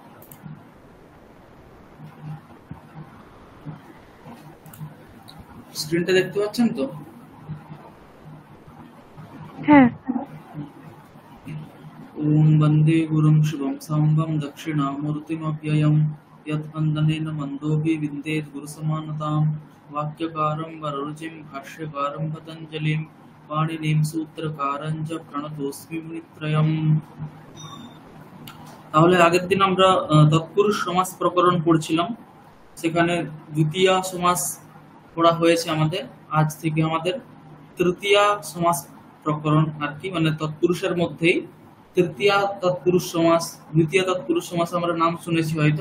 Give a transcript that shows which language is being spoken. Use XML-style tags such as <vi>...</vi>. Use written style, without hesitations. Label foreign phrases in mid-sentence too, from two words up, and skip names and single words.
<bn>স্ক্রিনটা দেখতে পাচ্ছেন তো? হ্যাঁ।</bn> <sa>ওম বন্দে গুরুম শুভম সাম্বম দক্ষিণামূর্তিমব্যয়ম यद्वन्दनेन मन्दोऽपि विन्देत् गुरुसमानतां वाक्यकारं वररुचिं भाष्यकारं पतञ्जलिं पाणिनिं सूत्रकारं च प्रणतोऽस्मि मुनित्रयम्।</sa> <bn>তাহলে আগের দিন আমরা তৎপুরুষ সমাস প্রকরণ পড়ছিলাম, সেখানে দ্বিতীয় সমাস পড়া হয়েছে আমাদের। আজ থেকে আমাদের তৃতীয় সমাস প্রকরণ আর কি, মানে তৎপুরুষের মধ্যেই তৃতীয় তৎপুরুষ সমাস, দ্বিতীয় তৎপুরুষ সমাস আমরা নাম শুনেছি হয়তো।</bn>